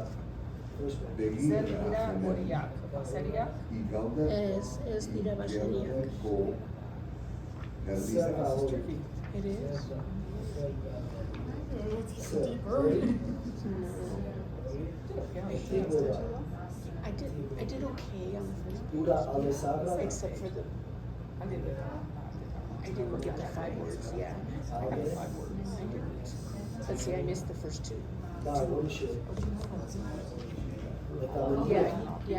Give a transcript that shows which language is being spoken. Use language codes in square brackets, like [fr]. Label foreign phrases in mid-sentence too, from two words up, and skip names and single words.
[eu] Zer dira horiak, paseriak, Ez dira baseriak. Zer da hori. Ere ez? Zer, hori. No. Antiguo da. [en] I did okay on the first [eu] Ura [en] page, [eu] alesarra. [en] except for the, I didn't. I didn't get the 5 words, yeah. I got 5 words. I didn't. But see, I missed the first 2. Da, bullshit. Yeah,